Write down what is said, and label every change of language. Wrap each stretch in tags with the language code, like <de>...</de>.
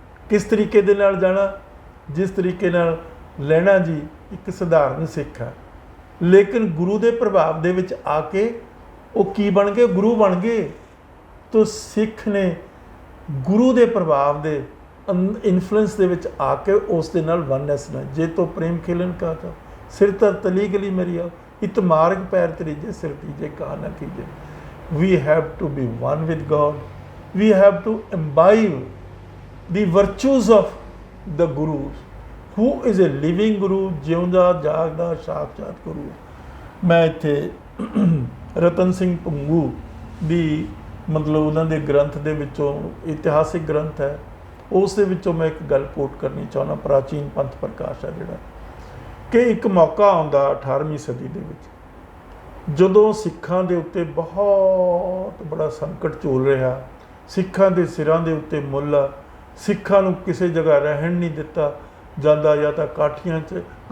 <pa>ਕਿਸ ਤਰੀਕੇ ਦੇ ਨਾਲ ਜਾਣਾ? ਜਿਸ ਤਰੀਕੇ ਨਾਲ ਲਹਿਣਾ ਜੀ ਇੱਕ ਸਧਾਰਨ ਸਿੱਖ ਹੈ, ਲੇਕਿਨ ਗੁਰੂ ਦੇ ਪ੍ਰਭਾਵ ਦੇ ਵਿੱਚ ਆ ਕੇ ਉਹ ਕੀ ਬਣ ਗਏ? ਗੁਰੂ ਬਣ ਗਏ। ਤੋ ਸਿੱਖ ਨੇ ਗੁਰੂ ਦੇ ਪ੍ਰਭਾਵ ਦੇ ਇਨਫਲੂਐਂਸ ਦੇ ਵਿੱਚ ਆ ਕੇ ਉਸ ਦੇ ਨਾਲ ਵਨੈਸ ਨਾਲ, ਜੇ ਤੋਂ ਪ੍ਰੇਮ ਖੇਲਣ ਕਾ ਤਾ ਸਿਰ ਤਰ ਤਲੀ ਗਲੀ ਮੇਰੀ ਆ, ਇਤ ਮਾਰਗ ਪੈਰ ਤਰੀਜੇ ਸਿਰ ਤੀਜੇ ਕਾ ਨਾ ਕੀਜੇ।</pa> <en>We have to be one with God. We have to imbibe the virtues of the Guru, who is a living Guru,</en> <pa>ਜਿਉਂਦਾ ਜਾਗਦਾ ਸਾਖਸ਼ਾਤ ਗੁਰੂ। ਮੈਂ ਇੱਥੇ ਰਤਨ ਸਿੰਘ ਭੰਗੂ ਦੀ ਮਤਲਬ ਉਹਨਾਂ ਦੇ ਗ੍ਰੰਥ ਦੇ ਵਿੱਚੋਂ, ਇਤਿਹਾਸਿਕ ਗ੍ਰੰਥ ਹੈ, ਉਸ ਦੇ ਵਿੱਚੋਂ ਮੈਂ ਇੱਕ ਗੱਲ ਕੋਟ ਕਰਨੀ ਚਾਹੁੰਦਾ, ਪ੍ਰਾਚੀਨ ਪੰਥ ਪ੍ਰਕਾਸ਼ ਹੈ ਜਿਹੜਾ, ਕਿ ਇੱਕ ਮੌਕਾ ਆਉਂਦਾ 18ਵੀਂ ਸਦੀ ਦੇ ਵਿੱਚ, ਜਦੋਂ ਸਿੱਖਾਂ ਦੇ ਉੱਤੇ ਬਹੁਤ ਬੜਾ ਸੰਕਟ ਝੋਲ ਰਿਹਾ, ਸਿੱਖਾਂ ਦੇ ਸਿਰਾਂ ਦੇ ਉੱਤੇ ਮੁੱਲ ਆ, ਸਿੱਖਾਂ ਨੂੰ ਕਿਸੇ ਜਗ੍ਹਾ ਰਹਿਣ ਨਹੀਂ ਦਿੱਤਾ ਜਾਂਦਾ, ਜਾਂ ਤਾਂ ਕਾਠੀਆਂ 'ਚ</pa>